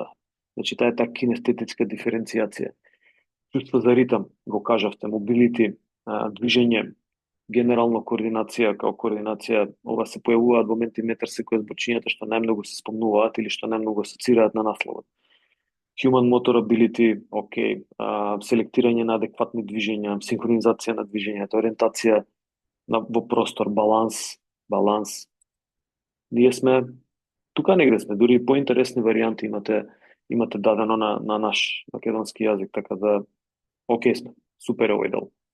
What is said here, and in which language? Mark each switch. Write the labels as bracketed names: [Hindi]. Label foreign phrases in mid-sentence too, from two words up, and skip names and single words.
[Macedonian] Значи, таа е таа кинестетичка диференцијација. Чувство за ритам, го кажавте, мобилити, движење, генерално координација, као координација, ова се појавуваат во ментиметар секој зборчињата што најмногу се спомнуваат или што најмногу асоцираат на насловот. [English] Human motor ability, [Macedonian] окей, селектирање на адекватни движења, синхронизација на движењата, ориентација во простор, баланс. Ние сме тука негде сме, дури и поинтересни варијанти имате дадено на наш македонски јазик, така да окей сме, супер овој дел.